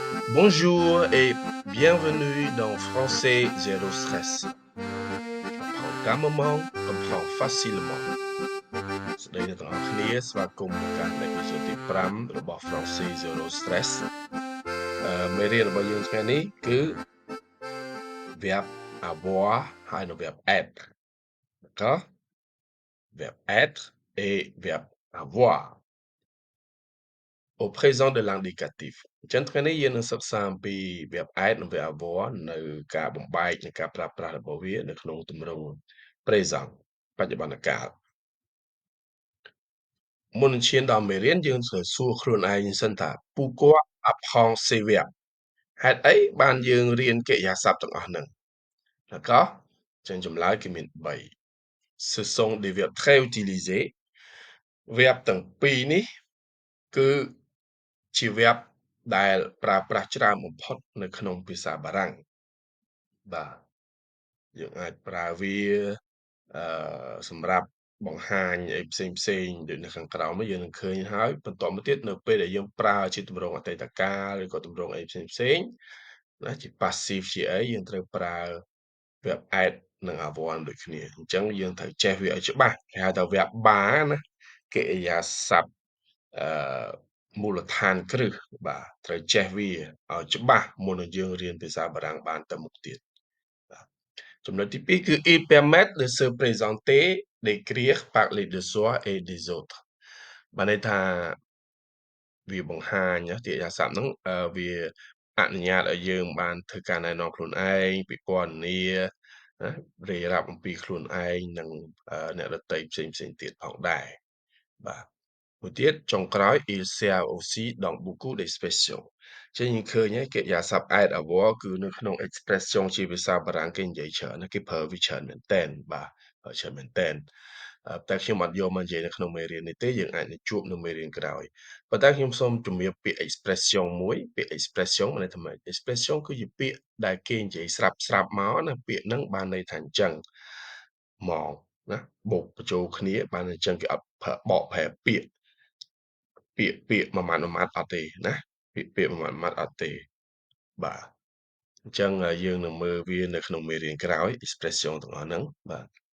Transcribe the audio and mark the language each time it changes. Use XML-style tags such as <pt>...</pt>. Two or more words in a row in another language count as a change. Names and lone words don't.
<fr>Bonjour et bienvenue dans Français Zéro Stress. Apprendre calmement, comprendre facilement.</fr> <km>ស្ដីអ្នកទាំងអស់គ្នាស្វាគមន៍មកកាន់អេពីសូតទី5របស់ Français Zéro Stress មេរៀនរបស់យើងថ្ងៃនេះគឺ</km> <fr>verbe avoir</fr> <km>ហើយនិង</km> <fr>verbe être. D'accord? Verbe être et verbe avoir. Au présent de l'indicatif</fr> <km>អញ្ចឹងថ្ងៃនេះយើងនឹងសិក្សាអំពី</km> <fr>verbe être</fr> <km>និង</km> <fr>verbe avoir</fr> <km>នៅការបំបែកនិងការប្រើប្រាស់របស់វានៅក្នុងទម្រង់ présent បច្ចុប្បន្នកាល មុននឹងឈានដល់មេរៀនយើងត្រូវសួរខ្លួនឯងសិនថា</km> <fr>Pourquoi apprendre ces verbes</fr> <km>ហេតុអីបានយើងរៀនកិរិយាសព្ទទាំងអស់ហ្នឹង D'accord ចឹងចម្លើយគឺមាន3</km> <fr>Ce sont des verbes très utilisés</fr> <km>verbe ទាំងពីរនេះគឺជា verbe ដែលប្រើប្រាស់ច្រើនបំផុតនៅក្នុងភាសាបារាំងបាទ យើងអាចប្រើវាសម្រាប់បង្ហាញអីផ្សេងដូចនៅខាងក្រោមនេះយើងនឹងឃើញហើយបន្តមកទៀតនៅពេលដែលយើងប្រើជាទម្រង់អតីតកាលឬក៏ទម្រង់អីផ្សេងណាជា passive ជាអីយើងត្រូវប្រើ</km> <fr>verb être</fr> <km>និង avoir ដូចគ្នាអញ្ចឹងយើងត្រូវចេះវាឲ្យច្បាស់គេហៅថា</km> <en>verb bar</en> <km>ណាកិរិយាសព្ទអឺមូលដ្ឋាន គ្រឹះបាទត្រូវចេះវាឲ្យច្បាស់មុននឹងយើងរៀនភាសាបារាំងបានទៅមុខទៀតបាទចំណុចទី2គឺ</km> <fr>il permet de se présenter d'écrire parler de soi et des autres</fr> <km>បានន័យថាវាបង្ហាញណាកិរិយាសព្ទហ្នឹងវាអនុញ្ញាតឲ្យយើងបានធ្វើការ ណែនាំខ្លួនឯងពិពណ៌នាណារាយរាប់អំពីខ្លួនឯងនិងអ្នកដទៃផ្សេងទៀតផងដែរបាទមួយទៀតចុងក្រោយ</km> <fr>il sert aussi dans beaucoup d'expressions</fr> <km>ចឹងយើង ឃើញហើយកិរិយាសព្ទ</km> <fr>être avoir</fr> <km>គឺនៅក្នុង expression ជាភាសាបារាំងគេនិយាយច្រើនណាគេប្រើវាច្រើនមែនទែនបាទប្រើច្រើនមែនទែនតែ ខ្ញុំអត់យកមកនិយាយនៅក្នុងមេរៀននេះទេយើងអាចនឹងជួបនៅមេរៀនក្រោយប៉ុន្តែខ្ញុំសូមជំរាបពាក្យ expression មួយពាក្យ expression មានន័យថាម៉េច expression គឺជាពាក្យដែលគេនិយាយស្រាប់មកណាពាក្យហ្នឹងបានន័យថាអញ្ចឹងមកណាបូកបញ្ចូលគ្នាបានអញ្ចឹងគេអត់បកប្រែពាក្យមួយម៉ាត់អត់ទេណាពាក្យមួយម៉ាត់អត់ទេបាទអញ្ចឹងយើងនឹងមើលវានៅក្នុងមេរៀនក្រោយ expression ទាំងអស់ហ្នឹងបាទ</km>